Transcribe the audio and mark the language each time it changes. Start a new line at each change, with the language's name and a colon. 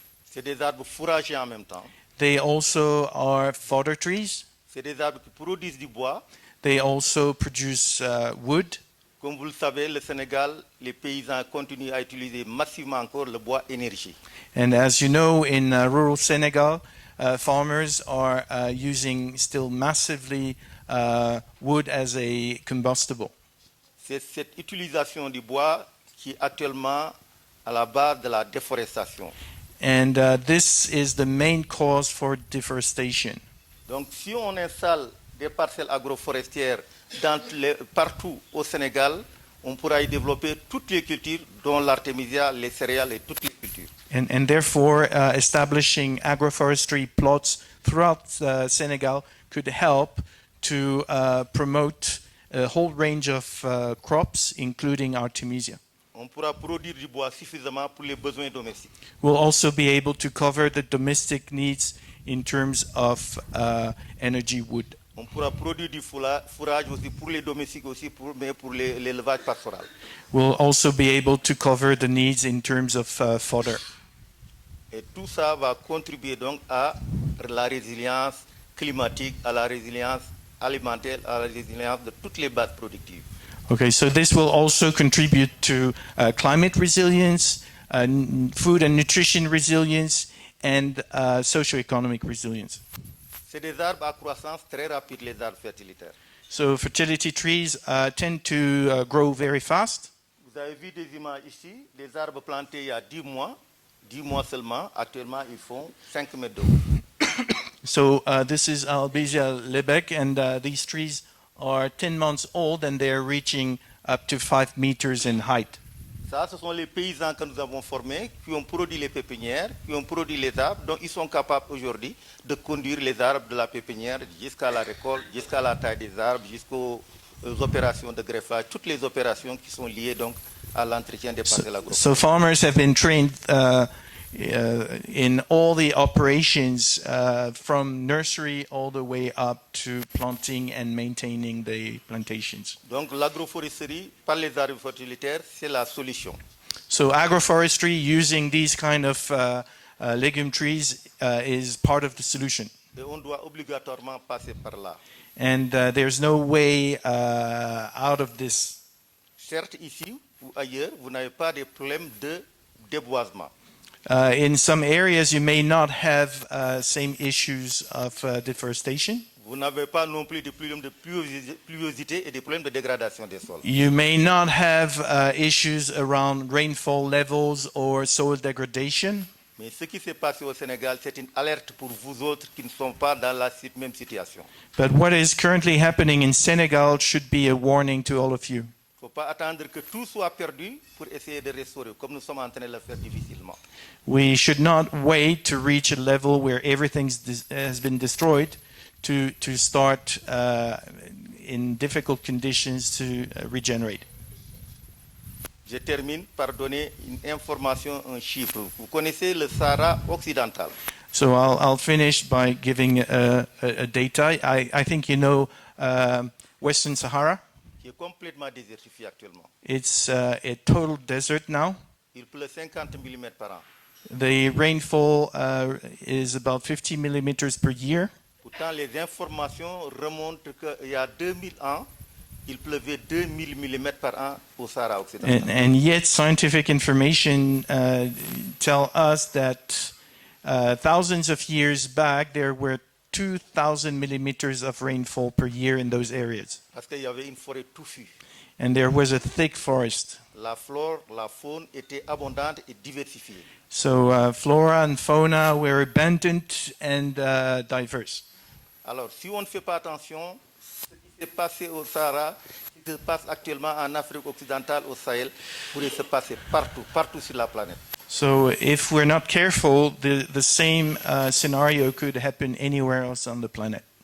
French: C'est des arbres fourragers en même temps.
English: They also are fodder trees.
French: C'est des arbres qui produisent du bois.
English: They also produce wood.
French: Comme vous le savez, le Sénégal, les paysans continuent à utiliser massivement encore le bois énergie.
English: And as you know, in rural Senegal, farmers are using still massively wood as a combustible.
French: C'est cette utilisation du bois qui est actuellement à la base de la déforestation.
English: And this is the main cause for deforestation.
French: Donc si on installe des parcelles agroforestières partout au Sénégal, on pourra y développer toutes les cultures, dont l'artémisia, les céréales et toutes les cultures.
English: And therefore, establishing agroforestry plots throughout Senegal could help to promote a whole range of crops, including Artemisia.
French: On pourra produire du bois suffisamment pour les besoins domestiques.
English: We'll also be able to cover the domestic needs in terms of energy wood.
French: On pourra produire du fourrage aussi pour les domestiques aussi, mais pour l'élevage pastoral.
English: We'll also be able to cover the needs in terms of fodder.
French: Et tout ça va contribuer donc à la résilience climatique, à la résilience alimentaire, à la résilience de toutes les bases productives.
English: Okay, so this will also contribute to climate resilience, food and nutrition resilience, and socio-economic resilience.
French: C'est des arbres à croissance très rapide, les arbres fertilitaires.
English: So fertility trees tend to grow very fast.
French: Vous avez vu des images ici, des arbres plantés il y a 10 mois seulement. Actuellement, ils font 5 mètres de haut.
English: So this is Albizia lebec, and these trees are 10 months old, and they're reaching up to 5 meters in height.
French: Ça, ce sont les paysans que nous avons formés, qui ont produit les pépinières, qui ont produit les arbres, donc ils sont capables aujourd'hui de conduire les arbres de la pépinière jusqu'à la récolte, jusqu'à la taille des arbres, jusqu'aux opérations de greffage, toutes les opérations qui sont liées donc à l'entretien des parcelles agricoles.
English: So farmers have been trained in all the operations from nursery all the way up to planting and maintaining the plantations.
French: Donc l'agroforesterie par les arbres fertilitaires, c'est la solution.
English: So agroforestry using these kind of legume trees is part of the solution.
French: Et on doit obligatoirement passer par là.
English: And there's no way out of this.
French: Certes, ici ou ailleurs, vous n'avez pas de problème de déboisement.
English: In some areas, you may not have same issues of deforestation.
French: Vous n'avez pas non plus de problèmes de pluviosité et des problèmes de dégradation des sols.
English: You may not have issues around rainfall levels or soil degradation.
French: Mais ce qui s'est passé au Sénégal, c'est une alerte pour vous autres qui ne sont pas dans la même situation.
English: But what is currently happening in Senegal should be a warning to all of you.
French: Il ne faut pas attendre que tout soit perdu pour essayer de restaurer, comme nous sommes en train de le faire difficilement.
English: We should not wait to reach a level where everything has been destroyed to start in difficult conditions to regenerate.
French: Je termine par donner une information, un chiffre. Vous connaissez le Sahara occidental.
English: So I'll finish by giving a data. I think you know Western Sahara.
French: Qui est complètement désertifié actuellement.
English: It's a total desert now.
French: Il pleut 50 mm par an.
English: The rainfall is about 50 millimeters per year.
French: Pourtant, les informations remontent qu'il y a 2000 ans, il pleuvait 2000 mm par an au Sahara occidental.
English: And yet scientific information tell us that thousands of years back there were 2,000 millimeters of rainfall per year in those areas.
French: Parce qu'il y avait une forêt touffue.
English: And there was a thick forest.
French: La flore, la faune étaient abondantes et diversifiées.
English: So flora and fauna were abundant and diverse.
French: Alors, si on ne fait pas attention, ce qui s'est passé au Sahara, ce qui se passe actuellement en Afrique occidentale, au Sahel, pourrait se passer partout sur la planète.
English: So if we're not careful, the same scenario could happen anywhere else on the planet.